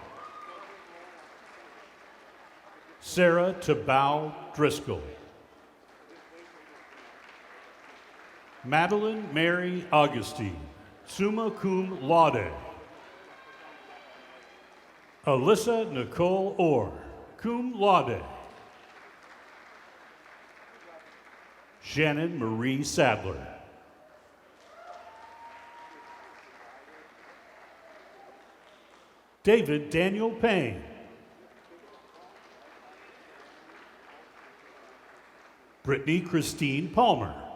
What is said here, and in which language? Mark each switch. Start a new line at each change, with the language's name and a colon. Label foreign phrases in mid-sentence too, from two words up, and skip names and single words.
English: Sarah Tabau Driscoll. Madeline Mary Augustine,
Latin: summa cum laude.
English: Alyssa Nicole Orr,
Latin: cum laude.
English: Shannon Marie Sadler. David Daniel Payne. Brittany Christine Palmer.